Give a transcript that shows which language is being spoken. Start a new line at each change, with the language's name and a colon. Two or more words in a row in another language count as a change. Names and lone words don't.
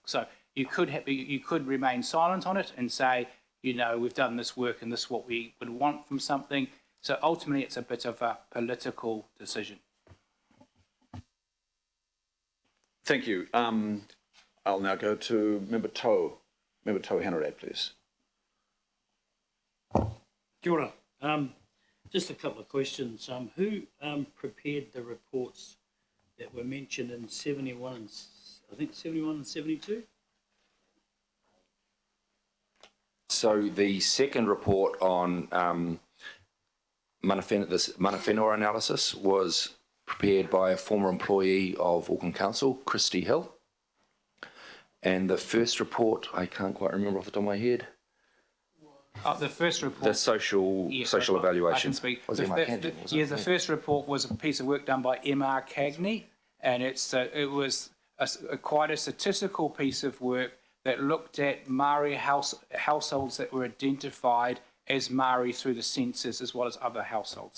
English: So you could remain silent on it and say, you know, we've done this work and this is what we would want from something. So ultimately, it's a bit of a political decision. Thank you. I'll now go to Member Toe. Member Toe Hanarad, please. Kia ora. Just a couple of questions. Who prepared the reports that were mentioned in 71 and I think 71 and 72? So the second report on
Māori: mana whenua
English: analysis was prepared by a former employee of Auckland Council, Christy Hill. And the first report, I can't quite remember off the top of my head. The first report. The social evaluation. I can speak. Was it my hand, was it? The first report was a piece of work done by M.R. Cagney, and it was quite a statistical piece of work that looked at Maori households that were identified as Maori through the census as well as other households.